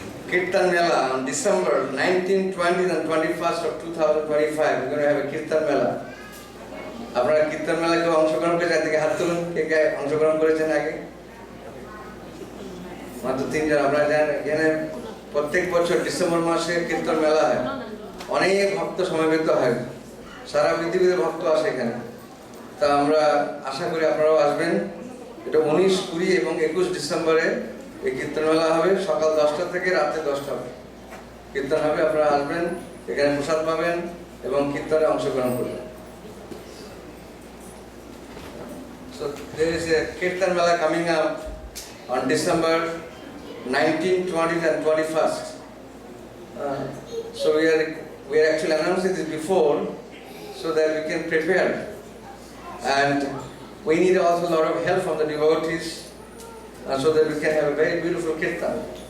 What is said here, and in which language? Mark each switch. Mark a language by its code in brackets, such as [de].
[en] Kirtan Mela on December 19th, 20th and 21st of 2025. We're going to have a Kirtan Mela. [bn] আপনারা কীর্তন মেলা কেউ অংশগ্রহণ করেছেন? থেকে হাত তুলুন, কে কে অংশগ্রহণ করেছেন আগে? মাত্র 3 জন। আপনারা জানেন এখানে প্রত্যেক বছর ডিসেম্বর মাসে কীর্তন মেলা হয়, অনেক ভক্ত সমবেত হয়, সারা পৃথিবীতে ভক্ত আসে এখানে। তা আমরা আশা করি আপনারাও আসবেন। এটা 19, 20 এবং 21 ডিসেম্বরে এই কীর্তন মেলা হবে। সকাল 10টা থেকে রাতে 10টা কীর্তন হবে। আপনারা আসবেন, এখানে প্রসাদ পাবেন এবং কীর্তনে অংশগ্রহণ করবেন। [en] So there is a Kirtan Mela coming up on December 19th, 20th and 21st. So we are actually announcing this before so that we can prepare, and we need also a lot of help from the devotees so that we can have a very beautiful Kirtan.